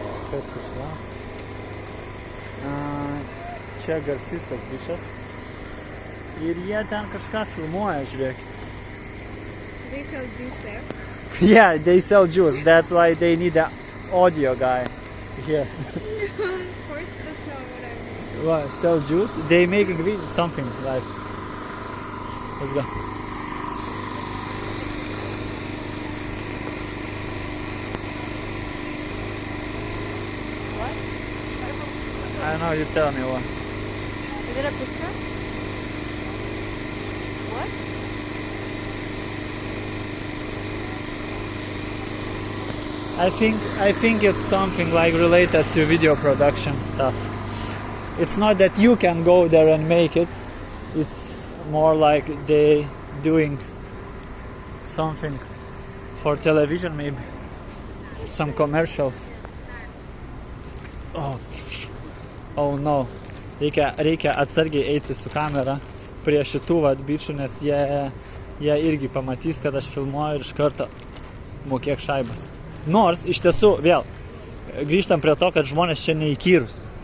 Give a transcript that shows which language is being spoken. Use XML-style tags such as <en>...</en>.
<lt>Kas išla? Čia garsistas bičas. Ir jie ten kažką filmuoja, žiūrėkit.</lt> <en>They sell juice there. Yeah, they sell juice. That's why they need an audio guy here. Of course, that's not what I mean. What, sell juice? They make something like. Let's go. What? I don't know, you tell me what. Is it a picture? What? I think it's something like related to video production stuff. It's not that you can go there and make it. It's more like they doing something for television, maybe some commercials. Oh no.</en> <lt>Reikia atsargiai eiti su kamera prie šitų bičių, nes jie irgi pamatys, kad aš filmuoju ir iš karto mokėk šaibas. Nors, iš tiesų, vėl, grįžtam prie to, kad žmonės čia neįkyrus.</lt>